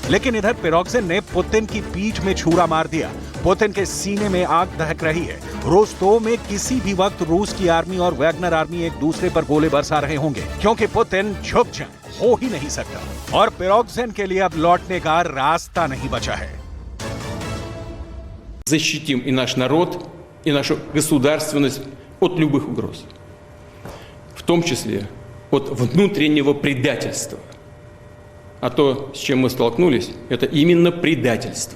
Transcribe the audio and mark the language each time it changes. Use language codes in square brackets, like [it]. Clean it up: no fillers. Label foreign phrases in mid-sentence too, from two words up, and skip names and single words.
[hi] लेकिन इधर प्रिगोजिन ने पुतिन की पीठ में छुरा मार दिया। पुतिन के सीने में आग दहक रही है। रोस्तोव में किसी भी वक्त रूस की आर्मी और वैगनर आर्मी एक दूसरे पर गोले बरसा रहे होंगे, क्योंकि पुतिन झुक जाए हो ही नहीं सकता और प्रिगोजिन के लिए अब लौटने का रास्ता नहीं बचा है। [ru] Защитим и наш народ, и нашу государственность от любых угроз, в том числе от внутреннего предательства. А то, с чем мы столкнулись, это именно предательство.